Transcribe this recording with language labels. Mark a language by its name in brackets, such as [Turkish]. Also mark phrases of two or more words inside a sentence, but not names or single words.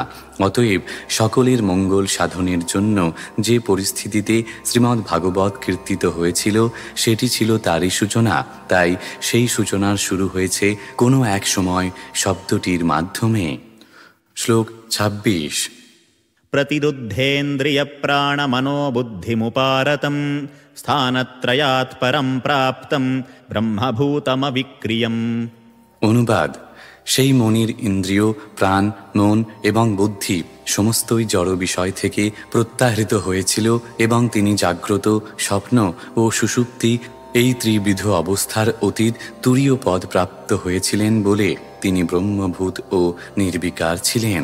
[Bangla] অতএব সকলের মঙ্গল সাধনের জন্য যে পরিস্থিতিতে শ্রীমদ্ ভাগবত কীর্তিত হয়েছিল সেটি ছিল তারই সূচনা। তাই সেই সূচনার শুরু হয়েছে কোনো এক সময় শব্দটির মাধ্যমে। শ্লোক 26। [Sanskrit] प्रतिरुद्धेन्द्रिय प्राण मनोबुद्धिमुपारतं स्थानत्रयात् परं प्राप्तं ब्रह्मभूतमविक्रियम्। [Bangla] অনুবাদ: সেই মনির ইন্দ্রিয়, প্রাণ, মন এবং বুদ্ধি সমস্তই জড় বিষয় থেকে প্রত্যাহৃত হয়েছিল এবং তিনি জাগ্রত, স্বপ্ন ও সুষুপ্তি এই ত্রিবিধ অবস্থার অতীত তুরীয় পদ প্রাপ্ত হয়েছিলেন বলে তিনি ব্রহ্মভূত ও নির্বিকার ছিলেন।